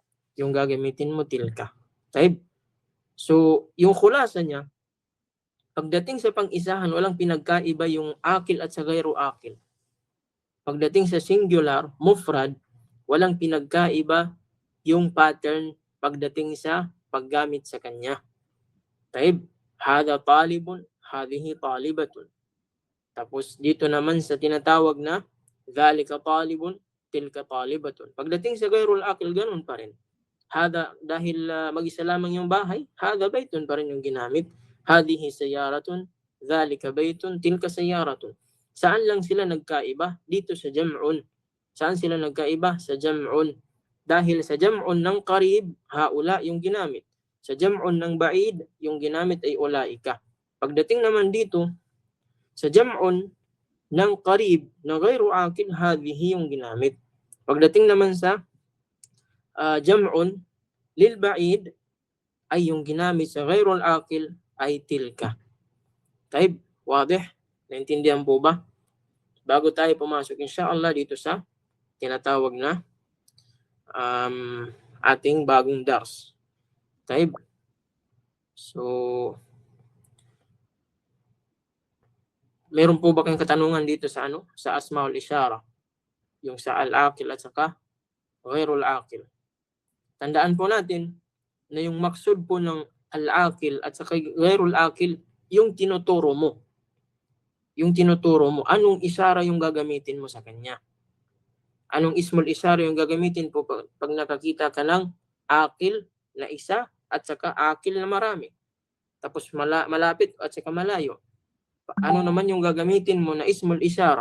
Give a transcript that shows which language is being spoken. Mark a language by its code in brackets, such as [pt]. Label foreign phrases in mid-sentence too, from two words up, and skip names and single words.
[tl] So, yung khulasa niya, pagdating sa pang-isahan, walang pinagkaiba yung akil at sa [ar] غير عاقل. [tl] Pagdating sa singular, mufrad, walang pinagkaiba yung pattern pagdating sa paggamit sa kanya. [ar] هذا طالب، هذه طالبة. [tl] Tapos dito naman sa tinatawag na [ar] ذلك طالب، تلك طالبة. [tl] Pagdating sa [ar] غير العاقل, [tl] ganun pa rin. Hada, dahil mag-isa lamang yung bahay, [ar] هذا بيت [tl] pa rin yung ginamit. [ar] هذه سيارة، ذلك بيت، تلك سيارة. [tl] Saan lang sila nagkaiba? Dito sa jam'un. Saan sila nagkaiba? Sa jam'un. Dahil sa jam'un ng qarib, haula yung ginamit. Sa jam'un ng ba'id, yung ginamit ay ulaika. Pagdating naman dito, sa jam'un ng qarib na [ar] غير عاقل, [tl] hadhihi yung ginamit. Pagdating naman sa [ar] جمع للبعيد, [tl] ay yung ginamit sa [ar] غير العاقل [tl] ay tilka. Wadih? Naintindihan po ba? Bago tayo pumasok insyaAllah dito sa tinatawag na ating bagong dars. Taib. So, meron po ba kayong katanungan dito sa sa [ar] أسماء الإشارة? [tl] Yung sa al-aqil at saka [ar] غير العاقل. [tl] Tandaan po natin na yung maksud po ng al-aqil at saka [ar] غير العاقل, [tl] yung tinuturo mo. Yung tinuturo mo, anong isyara yung gagamitin mo sa kanya? Anong [ar] اسم الإشارة [tl] yung gagamitin po pag nakakita ka ng aqil na isa at saka aqil na marami? Tapos malapit at saka malayo. Ano naman yung gagamitin mo na [ar] اسم الإشارة?